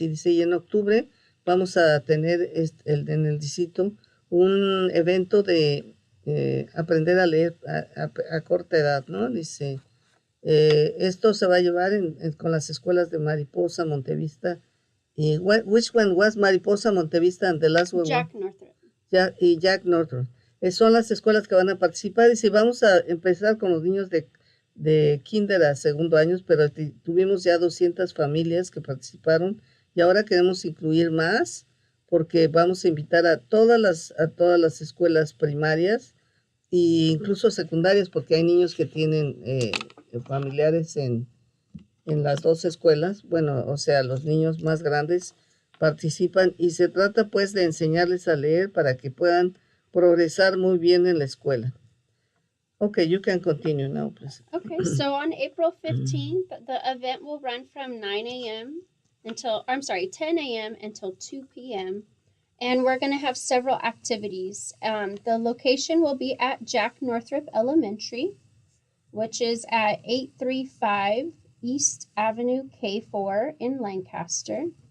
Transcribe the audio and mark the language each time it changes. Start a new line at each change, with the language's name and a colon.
Spanish: Y dice, y en octubre vamos a tener en el distrito un evento de aprender a leer a corta edad, ¿no? Dice, esto se va a llevar con las escuelas de Mariposa, Montevista.
English: Y which one was Mariposa, Montevista, and the last one? Jack Northrop.
Spanish: Y Jack Northrop. Son las escuelas que van a participar. Y si vamos a empezar con los niños de kinder a segundo año, pero tuvimos ya 200 familias que participaron, y ahora queremos incluir más, porque vamos a invitar a todas las escuelas primarias e incluso secundarias, porque hay niños que tienen familiares en las dos escuelas, bueno, o sea, los niños más grandes participan y se trata pues de enseñarles a leer para que puedan progresar muy bien en la escuela.
English: Okay, you can continue now, please. Okay, so on April 15th, the event will run from 9 a.m. until, 10 a.m. until 2 p.m. And we're going to have several activities. The location will be at Jack Northrop Elementary, which is at 835 East Avenue K4 in Lancaster.